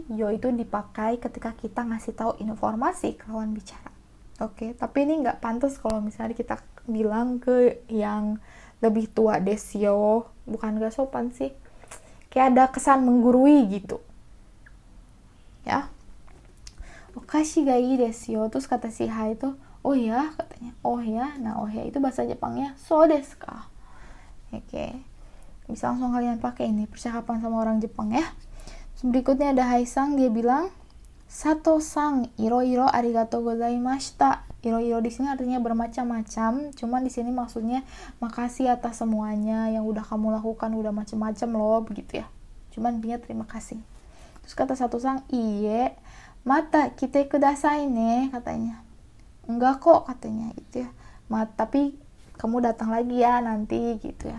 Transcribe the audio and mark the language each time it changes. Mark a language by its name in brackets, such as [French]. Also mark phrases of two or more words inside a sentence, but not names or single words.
[Indonesian] Yo itu dipakai ketika kita ngasih tahu informasi ke lawan bicara. Oke, tapi ini nggak pantas kalau misalnya kita bilang ke yang lebih tua desyo, bukan gak sopan sih. Kayak ada kesan menggurui gitu. Ya. [Japanese] お菓子がいいですよ. [Indonesian] Terus kata si Ha itu, oh ya, katanya. Oh ya. Nah, oh ya itu bahasa Jepangnya [Japanese] そうですか. [Indonesian] Oke. Bisa langsung kalian pakai ini percakapan sama orang Jepang ya. Terus berikutnya ada Hai-san, dia bilang, [Japanese] 佐藤さん、いろいろありがとうございました. [Indonesian] Iro-iro di sini artinya bermacam-macam, cuman di sini maksudnya makasih atas semuanya yang udah kamu lakukan, udah macam-macam loh, begitu ya. Cuman dia terima kasih. Terus kata Sato-san, [Japanese] いいえ、また来てくださいね, [Indonesian] katanya. Enggak kok, katanya gitu ya. Tapi kamu datang lagi ya nanti gitu ya.